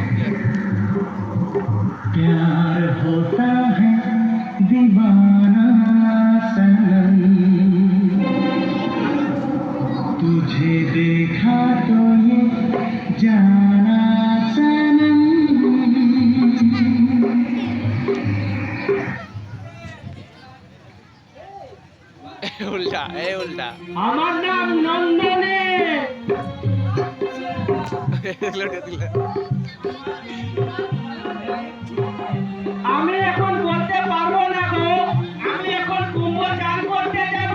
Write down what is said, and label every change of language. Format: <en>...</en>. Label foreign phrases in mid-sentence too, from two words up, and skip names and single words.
<hi>प्यार होता है दीवाना सनम, तुझे देखा तो ये जाना सनम।</hi> <bn>উল্টা এই উল্টা আমার নাম নন্দনে। আমি এখন বলতে পারবো না গো, আমি এখন কুম্ভ চান করতে যাব।</bn>